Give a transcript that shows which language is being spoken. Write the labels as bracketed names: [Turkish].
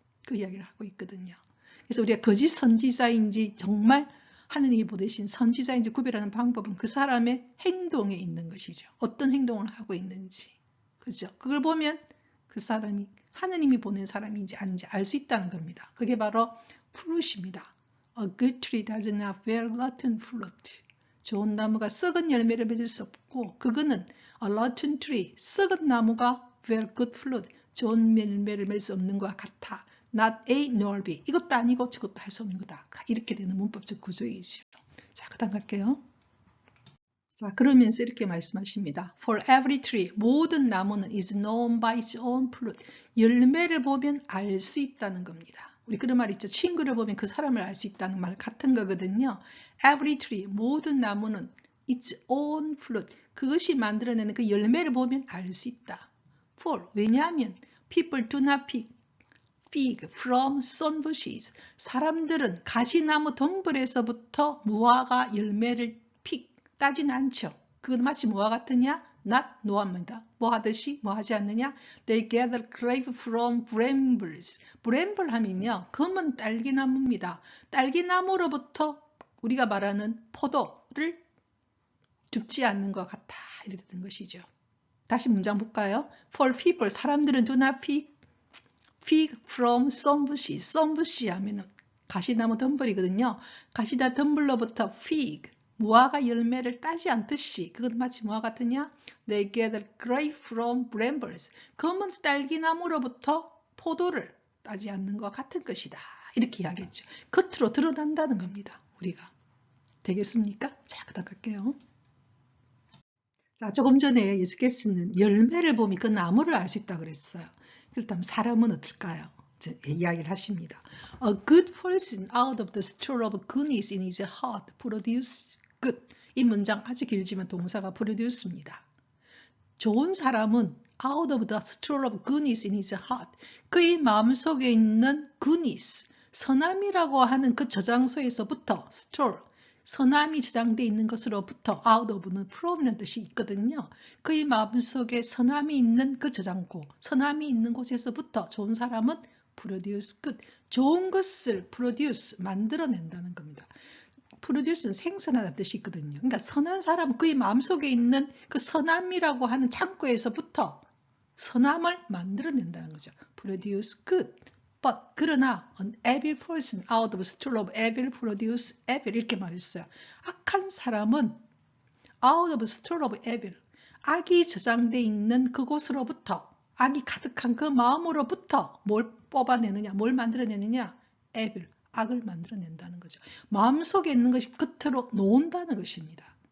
[Korean] 그 이야기를 하고 있거든요. 그래서 우리가 거짓 선지자인지 정말 하느님이 보내신 선지자인지 구별하는 방법은 그 사람의 행동에 있는 것이죠. 어떤 행동을 하고 있는지. 그죠? 그걸 보면 그 사람이 하느님이 보낸 사람인지 아닌지 알 수 있다는 겁니다. 그게 바로 fruit입니다. [English] A good tree does not bear rotten fruit. [Korean] 좋은 나무가 썩은 열매를 맺을 수 없고 그거는 [English] a rotten tree, [Korean] 썩은 나무가 [English] bear good fruit, [Korean] 좋은 열매를 맺을 수 없는 것과 같아. [English] Not A nor B. [Korean] 이것도 아니고 저것도 할 수 없는 거다. 이렇게 되는 문법적 구조이죠. 자, 그 다음 갈게요. 자, 그러면서 이렇게 말씀하십니다. [English] For every tree, [Korean] 모든 나무는 [English] is known by its own fruit. [Korean] 열매를 보면 알 수 있다는 겁니다. 우리 그런 말 있죠. 친구를 보면 그 사람을 알 수 있다는 말 같은 거거든요. [English] Every tree, [Korean] 모든 나무는 [English] its own fruit. [Korean] 그것이 만들어내는 그 열매를 보면 알 수 있다. [English] For, [Korean] 왜냐하면 [English] people do not pick fig from thorn bushes. [Korean] 사람들은 가시나무 덩불에서부터 무화과 열매를 따지는 않죠. 그건 마치 뭐와 같으냐? not 노합니다. 뭐 하듯이 뭐 하지 않느냐? [English] They gather grape from brambles. [Korean] bramble 하면요, 검은 딸기나무입니다. 딸기나무로부터 우리가 말하는 포도를 줍지 않는 것 같아. 이렇게 된 것이죠. 다시 문장 볼까요? [English] For people, [Korean] 사람들은 [English] do not pick fig from thorn bushes. [Korean] thorn bush 하면은 가시나무 덤불이거든요. 가시나무 덤불로부터 fig, 무화과 열매를 따지 않듯이 그것 마치 뭐와 같으냐? [English] They gather grape from brambles. [Korean] 검은 딸기나무로부터 포도를 따지 않는 것 같은 것이다. 이렇게 이야기했죠. 겉으로 드러난다는 겁니다. 우리가. 되겠습니까? 자, 그다음 갈게요. 자, 조금 전에 예수께서는 열매를 보면 그 나무를 알 수 있다고 그랬어요. 그렇다면 사람은 어떨까요? 이야기를 하십니다. [English] A good person out of the store of goodness in his heart produce good. [Korean] 이 문장 아주 길지만 동사가 produce입니다. 좋은 사람은 [English] out of the store of goodness in his heart. [Korean] 그의 마음속에 있는 goodness, 선함이라고 하는 그 저장소에서부터 store, 선함이 저장되어 있는 것으로부터 out of는 from이라는 뜻이 있거든요. 그의 마음속에 선함이 있는 그 저장고, 선함이 있는 곳에서부터 좋은 사람은 [English] produce good, [Korean] 좋은 것을 produce, 만들어낸다는 겁니다. produce는 생산하다는 뜻이 있거든요. 그러니까 선한 사람은 그의 마음속에 있는 그 선함이라고 하는 창고에서부터 선함을 만들어낸다는 거죠. [English] produce good. But [Korean] 그러나 [English] an evil person out of store of evil produce evil 이렇게 말했어요. [Korean] 악한 사람은 [English] out of store of evil, [Korean] 악이 저장되어 있는 그곳으로부터, 악이 가득한 그 마음으로부터 뭘 뽑아내느냐, 뭘 만들어내느냐? evil, 악을 만들어낸다는 거죠. 마음속에 있는 것이 겉으로 놓은다는 것입니다.